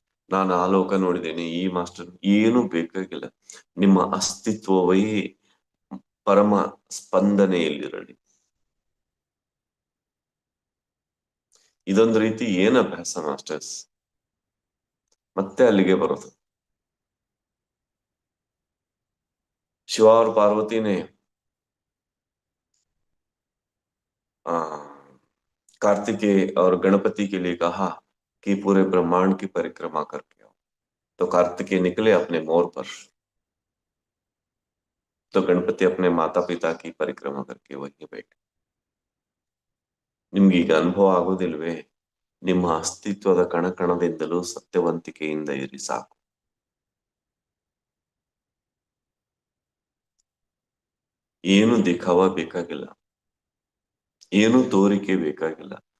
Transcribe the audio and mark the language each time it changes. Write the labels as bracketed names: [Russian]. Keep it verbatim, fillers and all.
[Kannada] ನಾನು ಆ ಲೋಕ ನೋಡಿದ್ದೇನೆ, ಈ ಮಾಸ್ಟರ್ ಏನು ಬೇಕಾಗಿಲ್ಲ. ನಿಮ್ಮ ಅಸ್ತಿತ್ವವೇ ಪರಮ ಸ್ಪಂದನೆಯಲ್ಲಿರಲಿ. ಇದೊಂದು ರೀತಿ ಏನ್ ಅಭ್ಯಾಸ ಮಾಸ್ಟರ್ಸ್, ಮತ್ತೆ ಅಲ್ಲಿಗೆ ಬರೋದು. ಶಿವ ಅವ್ರ ಪಾರ್ವತಿನೇ, ಆ [Hindi] कार्तिकेय और गणपति के लिए कहा कि पूरे ब्रह्मांड की परिक्रमा करके आओ, तो कार्तिकेय निकले अपने मोर पर, तो गणपति अपने माता पिता की परिक्रमा करके वहीं बैठे. [Kannada] ನಿಮ್ಗೀಗ ಅನುಭವ ಆಗೋದಿಲ್ವೇ? ನಿಮ್ಮ ಅಸ್ತಿತ್ವದ ಕಣಕಣದಿಂದಲೂ ಸತ್ಯವಂತಿಕೆಯಿಂದ ಇರಿ ಸಾಕು. ಏನು ದಿಖಾವ ಬೇಕಾಗಿಲ್ಲ, ಏನು ತೋರಿಕೆ ಬೇಕಾಗಿಲ್ಲ.